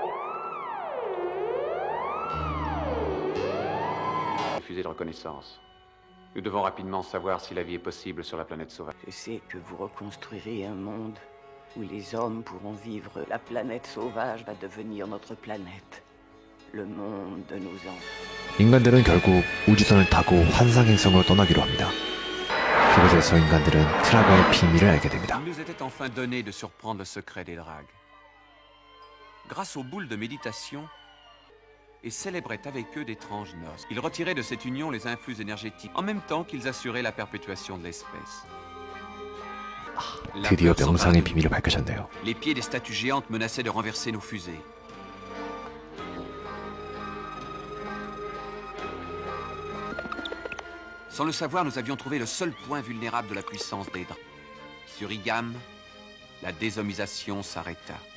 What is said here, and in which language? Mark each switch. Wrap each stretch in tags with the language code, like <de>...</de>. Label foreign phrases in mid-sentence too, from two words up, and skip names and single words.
<fr>Les fusées de reconnaissance. Nous devons rapidement savoir si la vie est possible sur la planète sauvage. Je sais que vous reconstruirez un monde où les hommes pourront vivre. La planète sauvage va devenir notre planète. Le monde de nos enfants.</fr> <ko>인간들은 결국 우주선을 타고 환상행성으로 떠나기로 합니다. 그곳에서 인간들은 트라그의 비밀을 알게 됩니다.</ko> <fr>Il nous était enfin donné de surprendre le secret des dragues. Grâce aux boules de méditation, et célébraient avec eux d'étranges noces. Ils retiraient de cette union les influx énergétiques, en même temps qu'ils assuraient la perpétuation de l'espèce.</fr> <ko>드디어 명상의 비밀을 밝히셨네요.</ko> <fr>Les pieds des statues géantes menaçaient de renverser nos fusées. Sans le savoir, nous avions trouvé le seul point vulnérable de la puissance des dragues. Sur Igam, la désomisation s'arrêta.</fr>